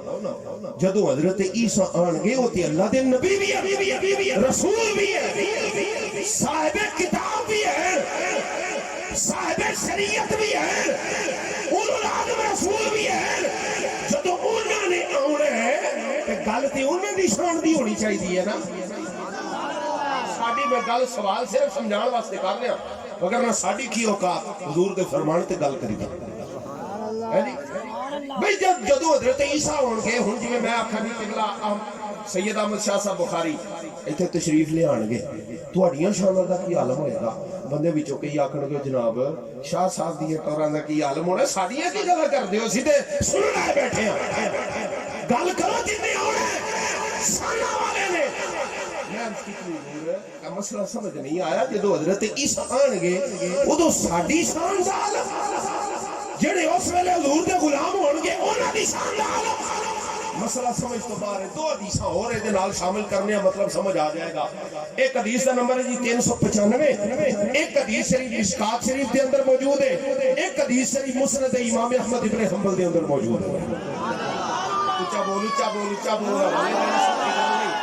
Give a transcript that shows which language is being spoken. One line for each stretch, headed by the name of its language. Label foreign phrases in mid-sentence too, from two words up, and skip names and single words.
Punjabi: جدو حضرت عیسیٰ آن گے ہوتی اللہ دے نبی بھی ہے رسول بھی ہے صاحب کتاب بھی ہے صاحب شریعت بھی ہے اولو العزم رسول بھی ہے. جدو انہوں نے آنے ہیں گل تے انہوں نے شان دی ہونی چاہیے نا. ساڑی میں گل سوال صرف سمجھان واسطے کر لیا مگر نہ ساڑی کی اوقات حضور دے فرمان تے گل کری گا. بھئی جدو حضرت عیسیٰ ہون گے ہن جی میں آکھا نہیں قبلہ سید احمد شاہ صاحب بخاری ایتھے تشریف لے آن گے تہاڈیاں شاناں دا کی عالم ہوئے گا. بندے وچوں کئی آکھن گے جناب شاہ صاحب دی ٹوراں دا کی عالم ہونا. ساڈیاں کی گل کردے ہو سیدھے سنن آئے بیٹھے ہیں. گل کرو جتنے آنے شاناں والے نے. کا مسئلہ سمجھ نہیں آیا جدو حضرت عیسیٰ آن گے ادو ساڈی شان دا عالم جڑے اس ویلے حضور دے غلام ہون گے انہاں دی شان دا عالم. مسئلہ سمجھ تو باہر ہے. دو حدیثاں اور دے نال شامل کرنے ہیں مطلب سمجھ آ جائے گا.
Urdu: ایک حدیث کا نمبر ہے جی 395.
Punjabi: ایک حدیث شریف مشکات شریف دے اندر موجود ہے. ایک حدیث شریف مسند امام احمد ابن حنبل دے اندر موجود ہے. اونچا بول اونچا بول اونچا بول.